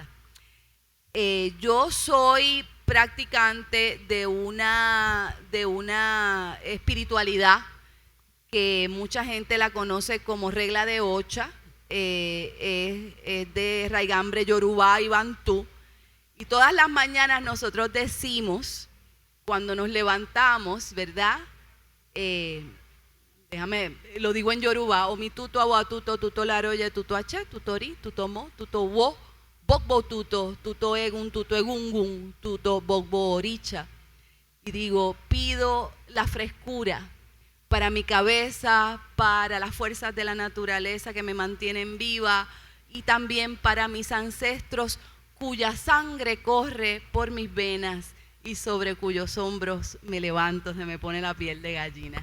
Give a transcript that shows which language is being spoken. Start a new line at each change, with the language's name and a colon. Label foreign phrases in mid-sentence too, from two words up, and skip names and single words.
Spanish: Yo soy practicante de una espiritualidad que mucha gente la conoce como regla de Ocha, es de raigambre yorubá y bantú, y todas las mañanas nosotros decimos, cuando nos levantamos, ¿verdad? Lo digo en yorubá:
Yoruba: omi tuto awa tuto tuto laroye tuto ache tutori tuto mo tuto wo bokbo tuto egun tuto egungun tuto bokbo oricha.
Spanish: Y digo, pido la frescura para mi cabeza, para las fuerzas de la naturaleza que me mantienen viva, y también para mis ancestros cuya sangre corre por mis venas y sobre cuyos hombros me levanto, se me pone la piel de gallina.